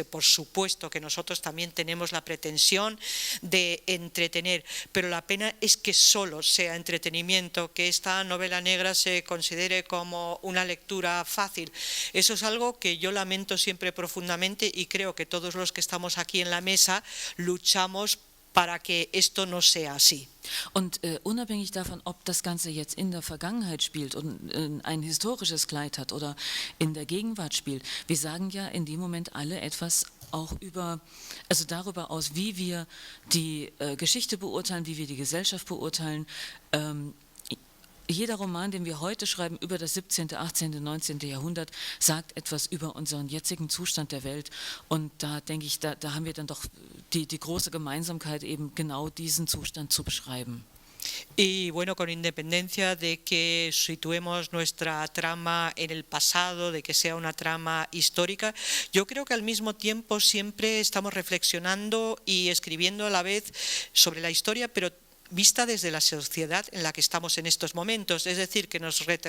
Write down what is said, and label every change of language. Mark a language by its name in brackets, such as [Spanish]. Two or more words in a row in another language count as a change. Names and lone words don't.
[Spanish] Por supuesto que nosotros también tenemos la pretensión de entretener, pero la pena es que solo sea entretenimiento, que esta novela negra se considere como una lectura fácil. Eso es algo que yo lamento siempre profundamente, y creo que todos los que estamos aquí en la mesa luchamos para que esto no sea así. [German] Und unabhängig davon, ob das Ganze jetzt in der Vergangenheit spielt und ein historisches Kleid hat oder in der Gegenwart spielt, wir sagen ja in dem Moment alle etwas auch darüber aus, wie wir die Geschichte beurteilen, wie wir die Gesellschaft beurteilen. Jeder Roman, den wir heute schreiben über das 17., 18., 19. Jahrhundert, sagt etwas über unseren jetzigen Zustand der Welt. Und da denke ich, da haben wir dann doch die große Gemeinsamkeit, eben genau diesen Zustand zu beschreiben. [Spanish] Y bueno, con independencia de que situemos nuestra trama en el pasado, de que sea una trama histórica, yo creo que al mismo tiempo siempre estamos reflexionando y escribiendo a la vez sobre la historia, pero vista desde la sociedad en la que estamos en estos momentos, es decir, que nos